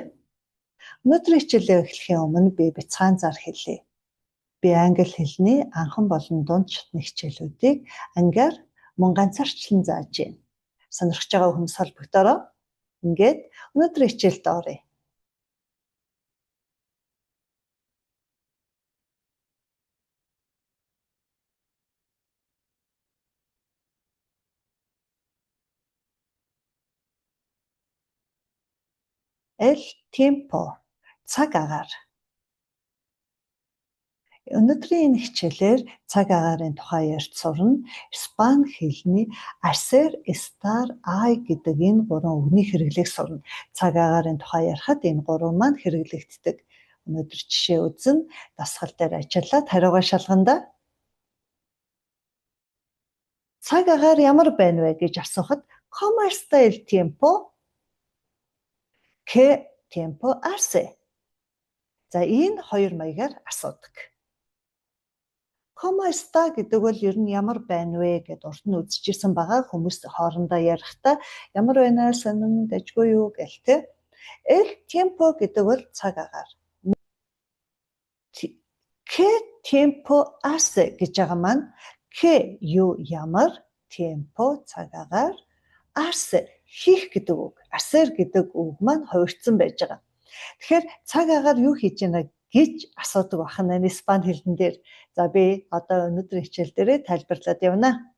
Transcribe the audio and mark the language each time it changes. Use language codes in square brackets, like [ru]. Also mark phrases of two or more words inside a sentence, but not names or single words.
[mn] Өнөөдрийн хичээлээ эхлэхийн өмнө би бяцхан зар хэлье. Би англи хэлний анхан болон дунд шатны хичээлүүдийг ангиар мөн ганцаарчлан зааж байна. Сонирхож байгаа хүмүүс холбогдороо. Ингээд өнөөдрийн хичээлд оръё. [es] El tiempo [mn] цаг агаар. Өнөөдрийн энэ хичээлээр цаг агаарын тухай ярьж сурна. Испани хэлний [es] hacer, estar, hay [mn] гэдэг энэ гурван үгний хэрэглээг сурна. Цаг агаарын тухай ярихад энэ гурван маань хэрэглэгддэг. Өнөөдөр жишээ үзнэ, дасгал дээр ажиллаад хариугаа шалгана. Цаг агаар ямар байна вэ гэж асуухад [es] ¿Cómo está el tiempo? ¿Qué tiempo hace? [mn] За энэ хоёр маягаар асуудаг. [es] ¿Cómo está [mn] гэдэг бол ер нь ямар байна вэ гэд урд нь үзчихсэн байгаа. Хүмүүс хоорондоо ярихдаа ямар байна сонин дажгүй юу гэл тэ. [es] El tiempo [mn] гэдэг бол цаг агаар. [es] ¿Qué tiempo hace [mn] гэж байгаа маань ¿qué юу ямар tiempo цаг агаар hace хийх гэдэг үг. Hacer гэдэг үг маань хувирсан байж байгаа. Тэгэхээр цаг агаар юу хийж байна гэж асуудаг бахан энэ испани хэлэн дээр. За би одоо өнөөдрийн хичээл дээрээ тайлбарлаад явна.